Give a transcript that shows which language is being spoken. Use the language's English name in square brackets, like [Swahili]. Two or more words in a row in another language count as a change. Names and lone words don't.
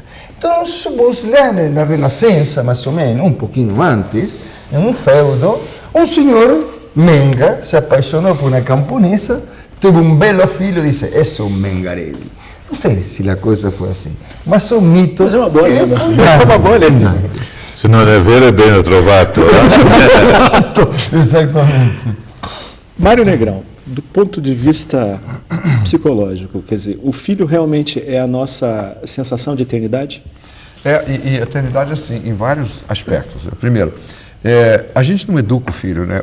[Portuguese] Então, se você lê na Renascença, mais ou menos, um pouquinho antes, em um feudo, um senhor Menga se apaixonou por uma camponesa, teve um belo filho e disse, esse é um Mengarelli. Não sei se a coisa foi assim, mas o mito... Mas é uma boa lenda. É uma boa lenda. [Italian] Se non è vero è bene trovato. [Portuguese] Exatamente. Mário Negrão, do ponto de vista psicológico, quer dizer, o filho realmente é a nossa sensação de eternidade? E eternidade, assim, em vários aspectos. Primeiro, a gente não educa o filho, né?